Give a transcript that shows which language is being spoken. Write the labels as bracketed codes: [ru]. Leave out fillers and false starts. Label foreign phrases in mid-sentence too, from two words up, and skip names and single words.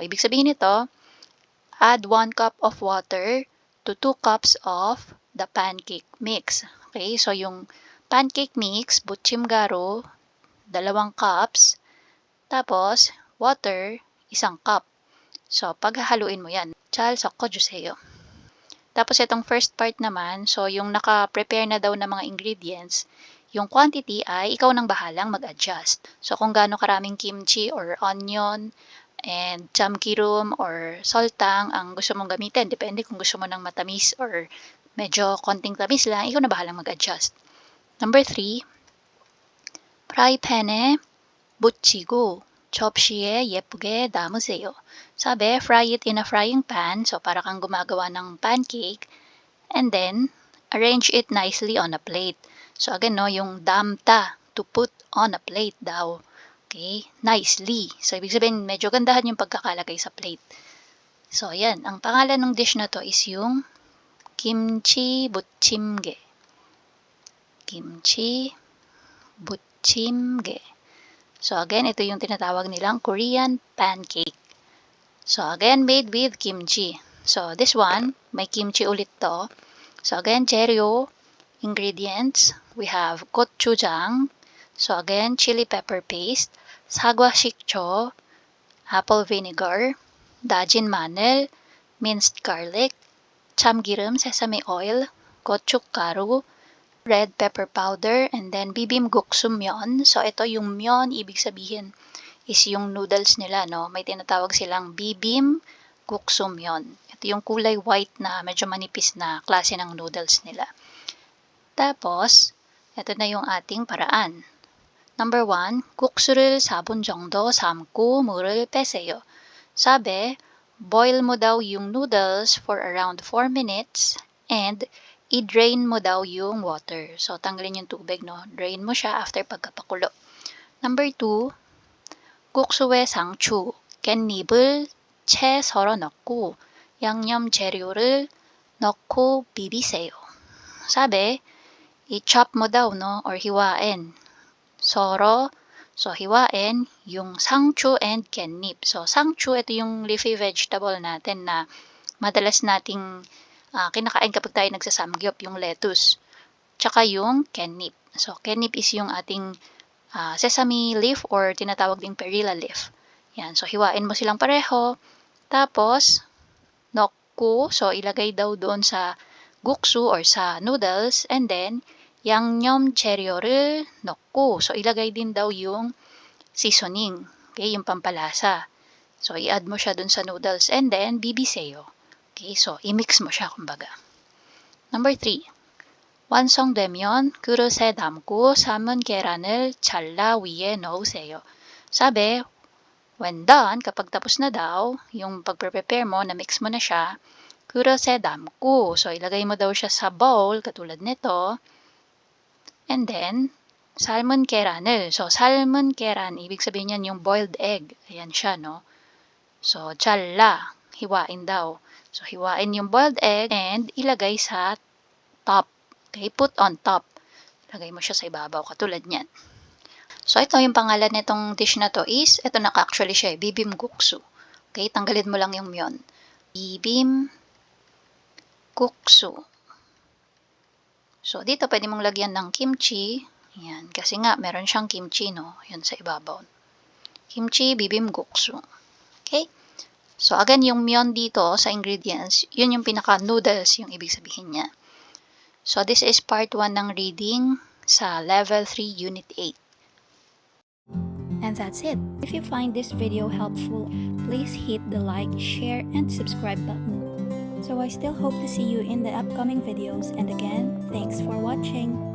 [tl] ibig sabihin nito, [en] add 1 cup of water to 2 cups of the pancake mix. [tl] Okay, so yung [en] pancake mix, [tl] buchim garu, 2 cups, tapos water, 1 cup. So paghahaluin mo yan, [ko] 잘 섞어주세요. [tl] Tapos itong [en] first part [tl] naman, so yung naka-prepare na daw na mga ingredients, yung quantity ay ikaw nang bahalang mag-adjust. So kung gaano karaming kimchi [en] or onion and [tl] chamkirum or soltang ang gusto mong gamitin, depende kung gusto mo ng matamis or medyo konting tamis lang, ikaw na bahalang mag-adjust. [en] Number 3, [ko] 프라이팬에 묻히고 접시에 예쁘게 담으세요. [tl] Sabi, [en] fry it in a frying pan, [tl] so para kang gumagawa ng pancake, [en] and then arrange it nicely on a plate. So again, [tl] no, yung damta, [en] to put on a plate daw. Okay, nicely. [tl] So ibig sabihin, medyo gandahan yung pagkakalagay sa plate. So yan, ang pangalan ng dish na to is yung kimchi buchimge. Kimchi buchimge. So again, ito yung tinatawag nilang Korean pancake. [en] So again, made with kimchi. So this one, [tl] may kimchi ulit to. [en] So again, 재료, ingredients, we have gochujang, so again, chili pepper paste, [ko] 사과 식초, [en] apple vinegar, [ko] 다진 마늘, [en] minced garlic, [ko] 참기름, [en] sesame oil, gochujang, red pepper powder, and then bibimbap myeon. [tl] So ito yung myeon, ibig sabihin is yung noodles nila, no? May tinatawag silang bibimbap myeon. Ito yung kulay white na medyo manipis na klase ng noodles nila. Tapos, ito na yung ating paraan. [en] Number 1, [ko] 국수를 4분 정도 삶고 물을 빼세요. [tl] Sabi, boil mo daw yung noodles [en] for around 4 minutes and [tl] i-drain mo daw yung water. So, tanggalin yung tubig, no? Drain mo siya after pagkapakulo. [en] Number 2, [ko] 국수에 상추, 깻잎을 채 썰어 넣고 양념 재료를 넣고 비비세요. [tl] Sabi, i-chop mo daw, no? Or hiwain. Soro, so hiwain yung sangchu and 깻잎. So sangchu, ito yung [en] leafy vegetable [tl] natin na madalas nating kinakain kapag tayo nagsasamgyup, yung lettuce. Tsaka yung 깻잎. So 깻잎 is yung ating [en] sesame leaf [tl] or tinatawag ding [en] perilla leaf. [tl] Yan, so hiwain mo silang pareho. Tapos, 넣고, so ilagay daw doon sa guksu or sa noodles, [en] and then [ko] 양념 재료를 넣고, [tl] so ilagay din daw yung seasoning, okay, yung pampalasa. So i-add mo siya dun sa noodles [en] and then [tl] bibiseyo. Okay, so i-mix mo siya kumbaga. [en] Number 3, [ko] 완성되면 그릇에 담고 삶은 계란을 잘라 위에 넣으세요. [tl] Sabi, [en] when done, [tl] kapag tapos na daw, yung pag-prepare mo, na-mix mo na siya, [ko] 그릇에 담고, [tl] so ilagay mo daw siya sa bowl, katulad nito, [en] and then, [ko] 삶은 계란을, so 삶은 계란, [tl] ibig sabihin yan yung [en] boiled egg, [tl] ayan siya, no? So, 잘라, hiwain daw. So, hiwain yung [en] boiled egg [tl] and ilagay sa top. [en] Okay, put on top. [tl] Ilagay mo siya sa ibabaw, katulad niyan. So, ito yung pangalan nitong dish na to is, ito actually siya, bibimbap. Okay, tanggalin mo lang yung myeon. Bibimbap. So, dito pwede mong lagyan ng kimchi. Yan, kasi nga, meron siyang kimchi, no? Yan sa ibabaw. Kimchi bibimbap. Okay? So, again, yung myeon dito sa ingredients, yun yung pinaka-noodles, yung ibig sabihin niya. [en] So, this is part 1 ng reading sa Level 3, Unit 8. And that's it. If you find this video helpful, please hit the like, share, and subscribe button. So I still hope to see you in the upcoming videos, and again, thanks for watching.